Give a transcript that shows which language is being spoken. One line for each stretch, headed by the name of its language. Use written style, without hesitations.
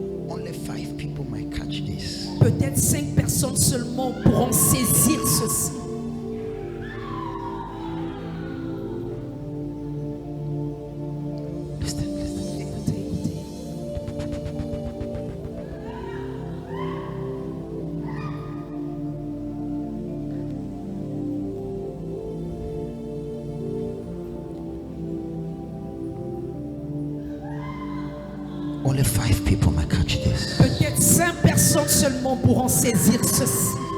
English: Only 5 people might catch this.
French: Peut-être 5 personnes seulement pourront saisir ceci.
English: Listen, listen.
French: Écoutez, écoutez.
English: Only 5 people might catch this.
French: Peut-être 5 personnes seulement pourront saisir ceci.